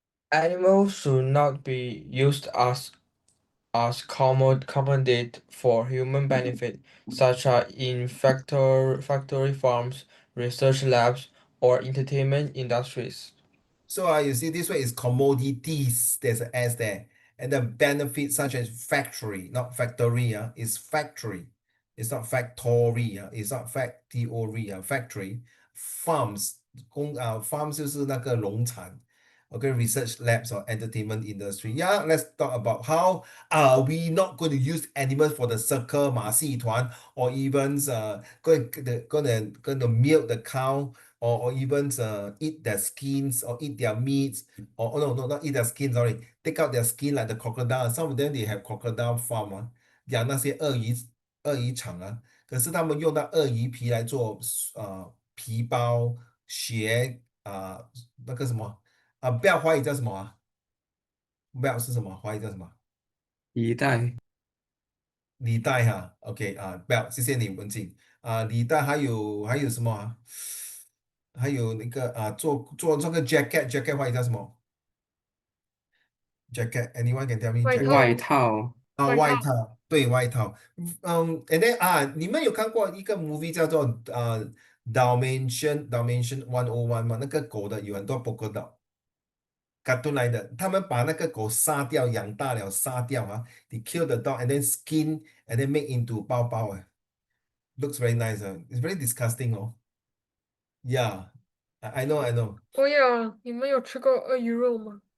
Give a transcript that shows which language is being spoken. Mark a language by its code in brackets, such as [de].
[en] animals should not be used as commodity for human benefit, such as in factory farms, research labs, or entertainment industries. So you see this way is commodities. There's an S there. And the benefits such as factory, not factory, is factory. It's not factory, it's not factory, factory. [zh] Farms, farms 就是那个农场. [en] Okay, research labs or entertainment industry. Yeah, let's talk about how are we not going to use animals for the circle, 马戏团, or even going to milk the cow, or even eat their skins or eat their meats, or oh, no, not eat their skins, sorry, take out their skin like the crocodile. Some of them they have crocodile farm [zh] 养那些鳄鱼场可是他们用到鳄鱼皮来做皮包、鞋那个什么belt 华语叫什么belt 是什么？华语叫什么？一代。领带哈，OK belt，谢谢你文静领带还有什么还有那个做这个 jacket 华语叫什么？jacket， [en] anyone can tell me [zh] 外 [en] jacket？ [zh] 套，外套。外套，对，外套。 and then 你们有看过一个 movie 叫做Dimension 101吗？那个狗的有很多 polka dot。 [en] cartoon [zh] 来的，他们把那个狗杀掉，养大了杀掉 [en] they kill the dog and then skin and then make into 包包looks very nice it's very disgusting yeah I know I know [zh] 哦呀，你们有吃过鳄鱼肉吗？